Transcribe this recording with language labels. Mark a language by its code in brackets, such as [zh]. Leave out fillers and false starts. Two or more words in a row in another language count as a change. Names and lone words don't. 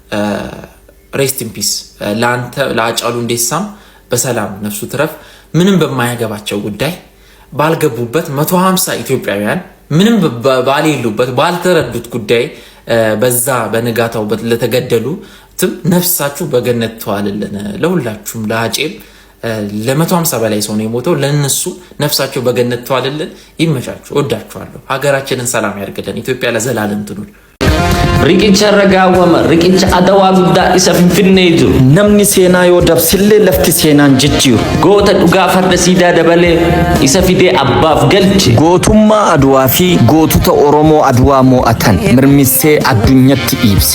[en] rest in peace [am] ለአንተ ለአጫሉ ሁንዴሳም በሰላም ነፍሱ ትረፍ። ምንም በማያገባቸው ጉዳይ ባልገቡበት 150 ኢትዮጵያውያን ምንም ባልሄሉበት ባልተረዱት ጉዳይ በዛ በንጋታው ለተገደሉ ነፍሳችሁ በገነት ተዋልልን። ለሁላችሁም ለአጬም ለ150 በላይ ሰው ነው የሞተው ለነሱ ነፍሳቸው በገነት ተዋልልን። ይመቻችሁ። ወዳችኋለሁ። ሀገራችንን ሰላም ያርግልን። ኢትዮጵያ ለዘላለም ትኑር። [om] riqicha ragaawama riqicha adawaa guddaa isa finfinnee jiru namni seenaa yoo dabsillee lafti seenaan jijjiiru goota dhugaa farda siidaa dabalee isa fidee abbaaf galche gootummaa aduwaa fi gootota oromoo aduwaa mo'atan mirmissee addunyatti ibse